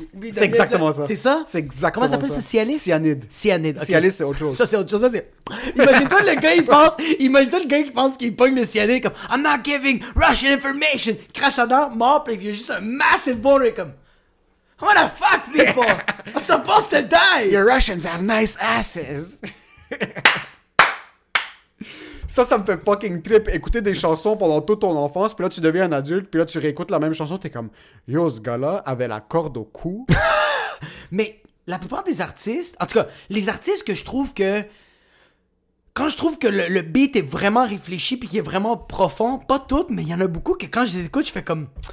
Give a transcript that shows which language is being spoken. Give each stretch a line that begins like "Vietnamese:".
French: C'est exactement ça. C'est ça? C'est exactement ça. Comment ça s'appelle ça? Cialis? Cyanide. Cyanide. Okay. Cialis, c'est autre chose. Ça, c'est autre chose. Ça, c'est. Imagine-toi le gars, il pense qu'il pogne le cyanide comme
English: I'm not giving Russian information.
French: Crache sa dent, mort, puis il y a juste un
English: massive boner
French: comme.
English: What the fuck, people? I'm supposed to die! Your Russians have nice asses.
French: Ça me fait fucking trip. Écouter des chansons pendant toute ton enfance, puis là, tu deviens un adulte, puis là, tu réécoutes la même chanson, t'es comme, yo, ce gars-là avait la corde au cou. Mais la plupart des artistes, en tout cas, les artistes que je trouve que... Quand je trouve que le beat est vraiment réfléchi puis qu'il est vraiment profond, pas toutes, mais il y en a beaucoup que quand je les écoute, je fais comme...